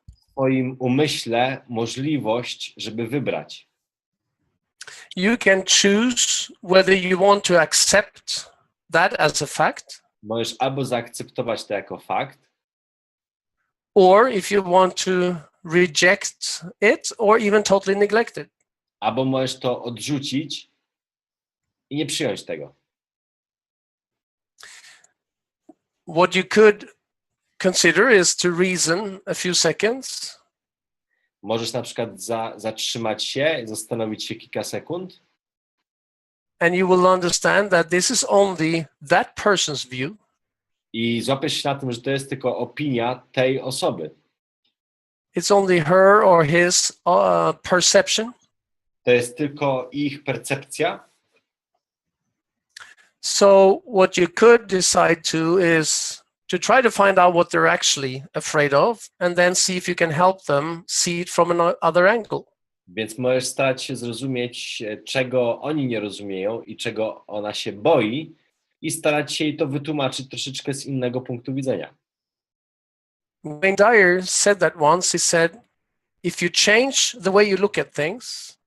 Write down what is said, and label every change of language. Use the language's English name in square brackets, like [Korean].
[Polish] w swoim umyśle możliwość, żeby wybrać. [English] You can choose whether you want to accept that as a fact, [Polish] Możesz albo zaakceptować to jako fakt, [English] or if you want to reject it or even totally neglect it. [Polish] albo możesz to odrzucić i nie przyjąć tego. [English] What you could consider is to reason a few seconds [Polish] Możesz na przykład zatrzymać się, zastanowić się kilka sekund [English] and you will understand that this is only that person's view. [Polish] i złapiesz się na tym, że to jest tylko opinia tej osoby. [English] It's only her or his perception. [Polish] To jest tylko ich percepcja. [English] So what you could decide to is to try to find out what they're actually afraid of and then see if you can help them see it from another angle. [Polish] Więc możesz starać się zrozumieć, czego oni nie rozumieją i czego ona się boi i starać się jej to wytłumaczyć troszeczkę z innego punktu widzenia. [English] Wayne Dyer said that once. He said, if you change the way you look at things,